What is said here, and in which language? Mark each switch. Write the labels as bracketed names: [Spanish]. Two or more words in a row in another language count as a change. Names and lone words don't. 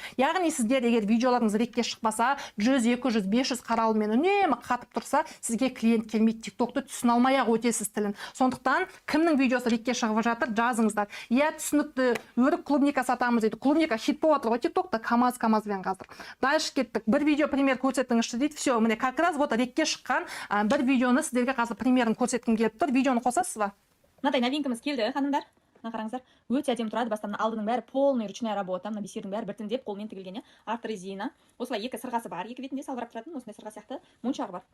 [Kazakh] Яғни сіздер егер видеоларыңыз рекке шықпаса, 100, 200, 500 қаралым мен үнемі қатып тұрса, сізге клиент келмейді. TikTokты түсіне алмай-ақ өтесіз тілін. Сондықтан кімнің видеосы рекке шығып жатыр, жазыңыздар. Иә, түсінікті, өрік клубника сатамыз дейді. Клубника хит болып отыр ғой TikTokта, КамАЗ-КамАЗбен қазір. Дальше кеттік. Бір видео пример көрсетіңізші дейді. Все, міне [Russian] как раз вот [Kazakh] рекке шыққан бір видеоны сіздерге қазір примерін көрсеткім келіп тұр. Видеоны қосасыз ба? Мынадай новинкамыз келді, ханымдар. Мына қараңыздар, өте әдемі тұрады. Бастан алдының бәрі [Russian] полный ручная работа, [Kazakh] мына бисердің бәрі біртіндеп қолмен тігілген, арты резина. Осылай екі сырғасы бар, екі бетінде салбырап тұратын, осындай сырға сияқты моншағы бар.